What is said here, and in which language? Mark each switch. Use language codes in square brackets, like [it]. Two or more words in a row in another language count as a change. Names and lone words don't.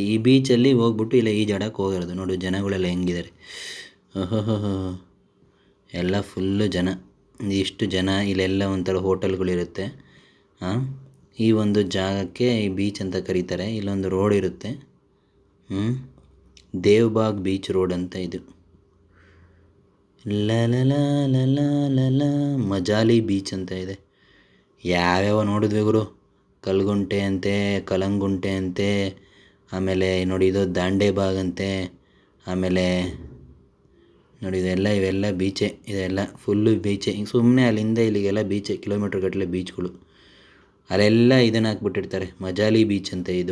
[kn] ಈ ಬೀಚಲ್ಲಿ ಹೋಗ್ಬಿಟ್ಟು ಇಲ್ಲ ಈಜಾಡಕ್ಕೆ ಹೋಗಿರೋದು. ನೋಡಿ ಜನಗಳೆಲ್ಲ ಹೆಂಗಿದ್ದಾರೆ, ಓಹೋ, ಎಲ್ಲ ಫುಲ್ಲು ಜನ. ಇಷ್ಟು ಜನ, ಇಲ್ಲೆಲ್ಲ ಒಂಥರ ಹೋಟೆಲ್ಗಳಿರುತ್ತೆ. ಈ ಒಂದು ಜಾಗಕ್ಕೆ ಈ ಬೀಚ್ ಅಂತ ಕರೀತಾರೆ. ಇಲ್ಲೊಂದು ರೋಡ್ ಇರುತ್ತೆ, ದೇವ್ಬಾಗ್ ಬೀಚ್ ರೋಡ್ ಅಂತ ಇದು. ಲ ಲ ಲ ಲ ಲ ಲ ಲ ಮಜಾಲಿ ಬೀಚ್ ಅಂತ ಇದೆ. ಯಾವ್ಯಾವ ನೋಡಿದ್ವಿ ಗುರು, ಕಲ್ಗುಂಟೆ ಅಂತೆ, ಕಲಂಗುಂಟೆ ಅಂತೆ, ಆಮೇಲೆ ನೋಡಿ ಇದು ದಾಂಡೇಬಾಗ್ ಅಂತೆ, ಆಮೇಲೆ ನೋಡಿ ಇವೆಲ್ಲ ಬೀಚೆ, ಇದೆಲ್ಲ ಫುಲ್ಲು ಬೀಚೆ. ಹಿಂಗೆ ಸುಮ್ಮನೆ ಅಲ್ಲಿಂದ ಇಲ್ಲಿಗೆಲ್ಲ ಬೀಚೆ, ಕಿಲೋಮೀಟ್ರ್ ಗಟ್ಟಲೆ ಬೀಚ್ಗಳು. ಅಲ್ಲೆಲ್ಲ ಇದನ್ನು ಹಾಕ್ಬಿಟ್ಟಿರ್ತಾರೆ, ಮಜಾಲಿ ಬೀಚ್ ಅಂತ ಇದು.